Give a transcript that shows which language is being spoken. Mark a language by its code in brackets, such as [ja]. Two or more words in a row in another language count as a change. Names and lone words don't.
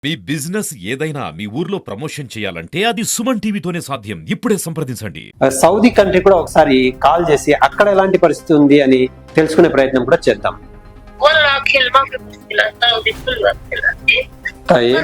[te] మీ బిజినెస్ ఏదైనా మీ ఊర్లో ప్రమోషన్ చేయాలంటే అది సుమన్ టీవీతోనే సాధ్యం. ఇప్పుడే సంప్రదించండి. సౌదీ కంట్రీ కూడా ఒకసారి కాల్ చేసి అక్కడ ఎలాంటి పరిస్థితి ఉంది అని తెలుసుకునే ప్రయత్నం కూడా చేద్దాం. [ar] والله كل ما في مشكلة سعودي كل وقت الأخير. طيب